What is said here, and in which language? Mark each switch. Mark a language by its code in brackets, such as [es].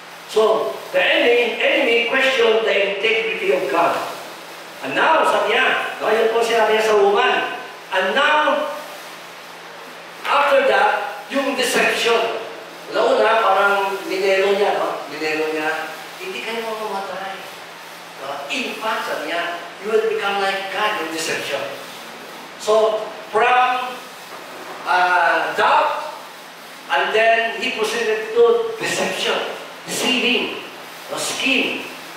[en] So, the enemy questioned the integrity of God. [tl] And now, sabi niya, yun po sinabi niya sa woman. [en] And now, after that, [tl] yung deception. Una, parang minero niya, no? Minero niya, hindi kayo mamamatay. [en] In fact, [tl] sabi niya, [en] you will become like God in deception. So, from doubt, and then he proceeded to deception, deceiving, scheme.